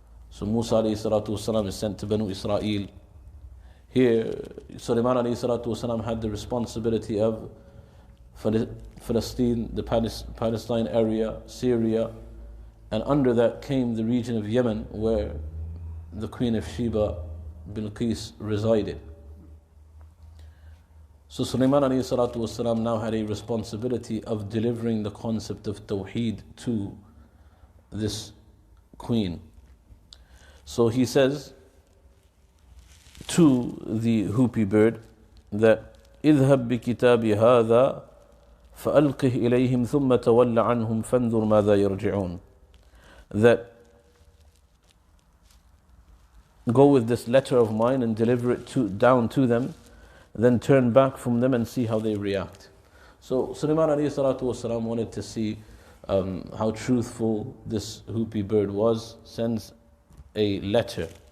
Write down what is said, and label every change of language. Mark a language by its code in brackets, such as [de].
[en] So Musa alayhi salatu wasalam is sent to Banu Israel. Here, Sulaiman alayhi salatu wasalam had the responsibility of Palestine, the Palestine area, Syria, and under that came the region of Yemen, where the queen of Sheba, Bilqis, resided. So Sulaiman alayhi salatu wasalam now had a responsibility of delivering the concept of Tawheed to this queen. So he says to the hoopy bird that [ar] اذهب بكتابي هذا فألقه إليهم ثم تول عنهم فانظر ماذا يرجعون. [en] That go with this letter of mine and deliver it down to them, then turn back from them and see how they react. So Sulaiman alayhi salatu wasalam wanted to see how truthful this hoopy bird was, sends a letter.